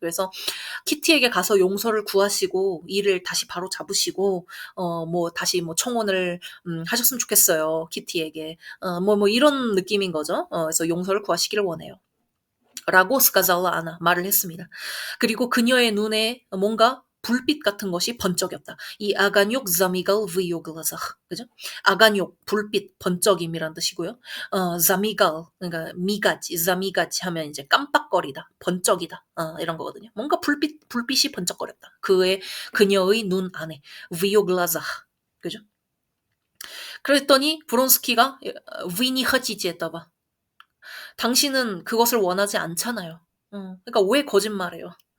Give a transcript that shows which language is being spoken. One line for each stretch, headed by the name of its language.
Korean: 그래서 키티에게 가서 용서를 구하시고 일을 다시 바로 잡으시고 뭐 다시 뭐 청혼을 하셨으면 좋겠어요. 키티에게 뭐 이런 느낌인 거죠. 그래서 용서를 구하시기를 원해요. 라고
Russian: сказала она
Korean: 말을 했습니다. 그리고 그녀의 눈에 뭔가 불빛 같은 것이 번쩍였다.
Russian: 이 아가뇽 замигал в ее глазах.
Korean: 그죠? 아가뇽 불빛 번쩍임이란 뜻이고요. замигал 그러니까 미가지 замигать 하면 이제 깜빡거리다, 번쩍이다 이런 거거든요. 뭔가 불빛이 번쩍거렸다. 그녀의 눈 안에
Russian: в ее глазах.
Korean: 그죠? 그랬더니 브론스키가
Russian: вы не хотите этого.
Korean: 당신은 그것을 원하지 않잖아요. 그러니까 왜 거짓말해요?